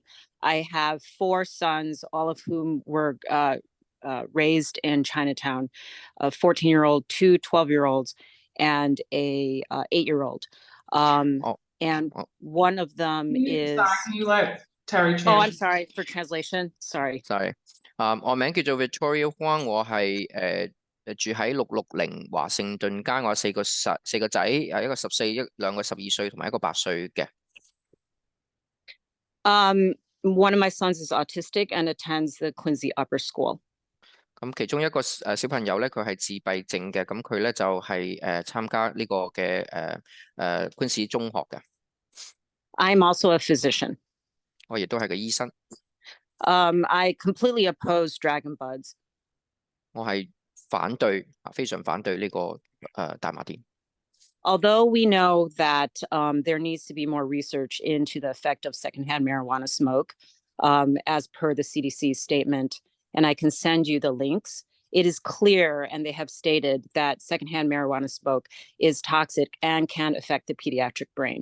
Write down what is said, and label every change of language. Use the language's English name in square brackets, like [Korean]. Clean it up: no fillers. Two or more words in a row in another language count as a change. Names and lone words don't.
[English] I have 4 sons, all of whom were raised in Chinatown, a 14-year-old, 2 12-year-olds, and a 8-year-old. And one of them is. Sorry, can you let Terry translate? Oh, I'm sorry for translation. Sorry. Sorry. [Cantonese] 我名叫做 Victoria Huang， 我係住喺660華盛頓街，我有4個仔，一個14，兩個12歲，同埋一個8歲嘅。 [English] One of my sons is autistic and attends the Quincy Upper School. [Cantonese] 咁其中一個小朋友咧，佢係自閉症嘅，咁佢咧就係參加呢個嘅Quincy 中學嘅。 [English] I'm also a physician. [Cantonese] 我亦都係個醫生。 [English] I completely oppose Dragon Buds. [Cantonese] 我係反對，非常反對呢個大麻店。 [English] Although we know that there needs to be more research into the effect of secondhand marijuana smoke, as per the CDC's statement, and I can send you the links, it is clear, and they have stated, that secondhand marijuana smoke is toxic and can affect the pediatric brain.